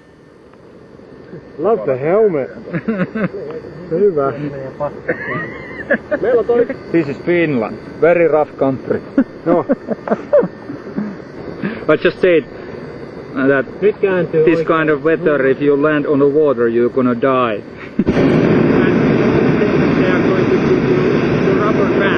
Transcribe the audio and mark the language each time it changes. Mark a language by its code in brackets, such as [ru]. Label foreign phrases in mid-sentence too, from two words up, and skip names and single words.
[en] Love the helmet. [fi] Hyvä. Meillä toi. [en] This is Finland. Very rough country. No. But just say that this kind of weather, if you land on the water, you're gonna die. Rubber band.